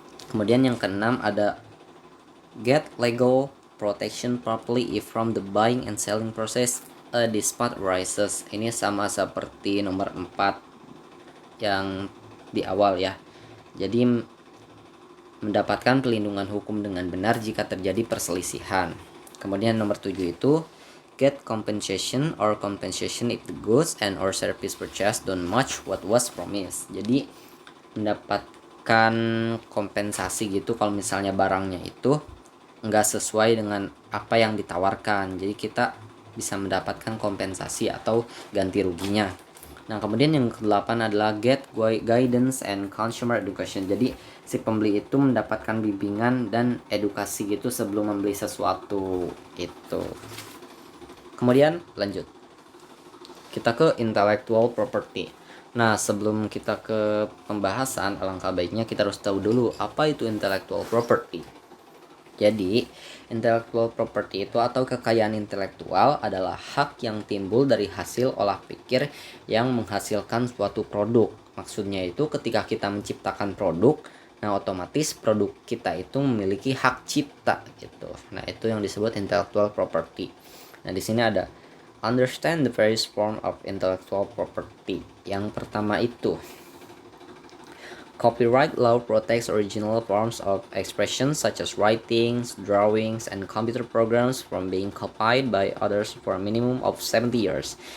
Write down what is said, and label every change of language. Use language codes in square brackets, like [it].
[id] Kemudian yang keenam ada [en] get legal protection properly if from the buying and selling process a dispute arises. [id] Ini sama seperti nomor 4 yang di awal ya. Jadi mendapatkan pelindungan hukum dengan benar jika terjadi perselisihan. Kemudian nomor 7 itu [en] get compensation or compensation if the goods and or service purchased don't match what was promised. [id] Jadi mendapatkan kompensasi gitu kalau misalnya barangnya itu nggak sesuai dengan apa yang ditawarkan. Jadi kita bisa mendapatkan kompensasi atau ganti ruginya. Nah, kemudian yang ke-8 adalah [en] get guidance and consumer education. [id] Jadi si pembeli itu mendapatkan bimbingan dan edukasi gitu sebelum membeli sesuatu itu. Kemudian lanjut. Kita ke intellectual property. Nah, sebelum kita ke pembahasan, alangkah baiknya kita harus tahu dulu apa itu intellectual property. Jadi, intellectual property itu atau kekayaan intelektual adalah hak yang timbul dari hasil olah pikir yang menghasilkan suatu produk. Maksudnya itu ketika kita menciptakan produk, nah otomatis produk kita itu memiliki hak cipta gitu. Nah, itu yang disebut intellectual property. Nah, di sini ada [en] understand the various form of intellectual property. [id] Yang pertama itu [en] copyright law protects original forms of expression such as writings, drawings, and computer programs from being copied by others for a minimum of 70 years.